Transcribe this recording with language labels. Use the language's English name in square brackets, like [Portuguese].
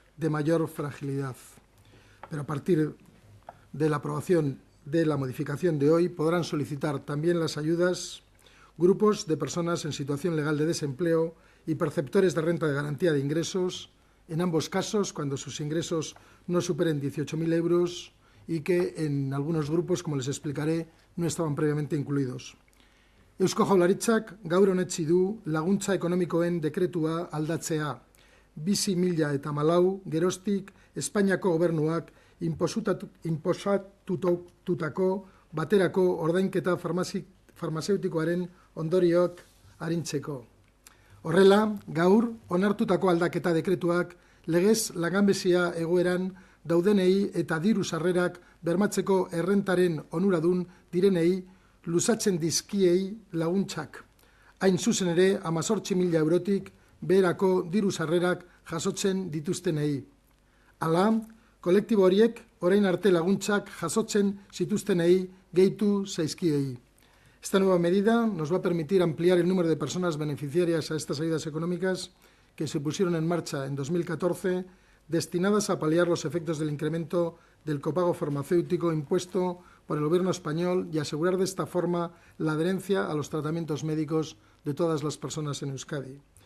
[Spanish] de mayor fragilidad. Pero a partir de la aprobación de la modificación de hoy podrán solicitar también las ayudas grupos de personas en situación legal de desempleo y perceptores de renta de garantía de ingresos, en ambos casos cuando sus ingresos no superen 18.000 euros y que en algunos grupos, como les explicaré, no estaban previamente incluidos. [Basque] Eusko Jaurlaritzak gaur onetsi du laguntza ekonomikoen dekretua aldatzea. 2014 geroztik Espainiako gobernuak inposatutako baterako ordainketa farmazeutikoaren ondorioak arintzeko. Horrela, gaur onartutako aldaketa dekretuak legez langabezia egoeran daudenei eta diru sarrerak bermatzeko errentaren onuradun direnei luzatzen dizkiei laguntzak. Hain zuzen ere, 18.000 eurotik beherako diru sarrerak jasotzen dituztenei. Hala, kolektibo horiek orain arte laguntzak jasotzen zituztenei gehitu zaizkiei. [Spanish] Esta nueva medida nos va a permitir ampliar el número de personas beneficiarias a estas ayudas económicas que se pusieron en marcha en 2014, destinadas a paliar los efectos del incremento del copago farmacéutico impuesto por el Gobierno español y asegurar de esta forma la adherencia a los tratamientos médicos de todas las personas en Euskadi.